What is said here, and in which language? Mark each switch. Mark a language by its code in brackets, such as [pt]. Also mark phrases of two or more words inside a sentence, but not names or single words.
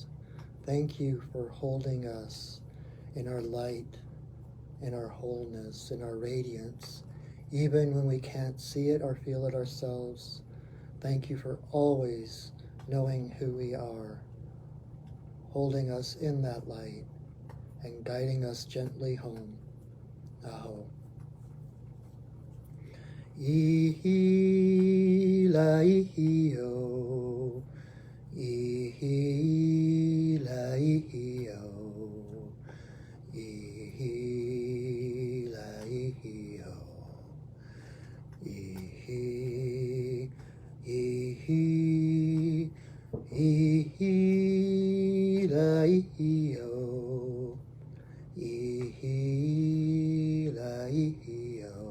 [en] Thank you for holding us in our light, in our wholeness, in our radiance, even when we can't see it or feel it ourselves. Thank you for always knowing who we are, holding us in that light and guiding us gently home. Aho. Ihi-la-ihi-o, ihi-la-ihi-o, ihi-la-ihi-o, ihi, ihi, ihi-la-ihi-o, ihi-la-ihi-o.